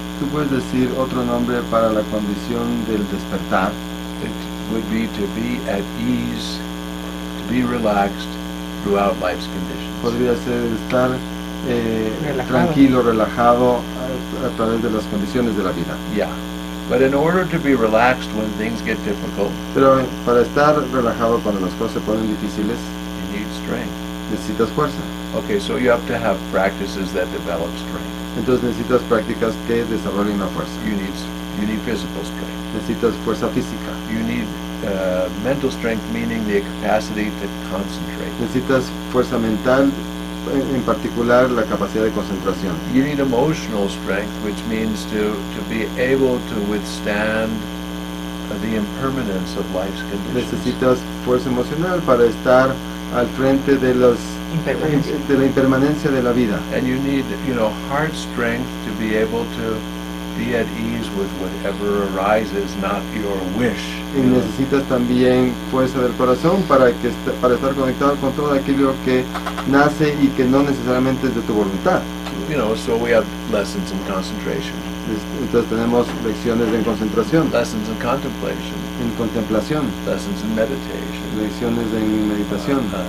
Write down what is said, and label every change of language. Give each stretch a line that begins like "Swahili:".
Spanish: Tú puedes decir otro nombre para la condición del despertar.
English: It would be to be at ease, to be relaxed throughout life's conditions.
Spanish: Podría ser estar tranquilo, relajado a través de las condiciones de la vida.
English: Yeah, but in order to be relaxed when things get difficult,
Spanish: Pero para estar relajado cuando las cosas se ponen difíciles,
English: you need strength.
Spanish: necesitas fuerza.
English: Okay, so you have to have practices that develop strength.
Spanish: Entonces necesitas prácticas que desarrollen la fuerza.
English: You need physical strength.
Spanish: Necesitas fuerza física.
English: You need mental strength, meaning the capacity to concentrate.
Spanish: Necesitas fuerza mental, en particular la capacidad de concentración.
English: You need emotional strength, which means to be able to withstand the impermanence of life's conditions.
Spanish: Necesitas fuerza emocional para estar al frente de la impermanencia de la vida.
English: And you need, heart strength to be able to be at ease with whatever arises, not your wish.
Spanish: Y necesitas también fuerza del corazón para estar conectado con todo aquello que nace y que no necesariamente es de tu voluntad.
English: So we have lessons in concentration.
Spanish: Entonces tenemos lecciones en concentración,
English: Lessons in contemplation.
Spanish: en contemplación,
English: Lessons in meditation.
Spanish: lecciones en meditación,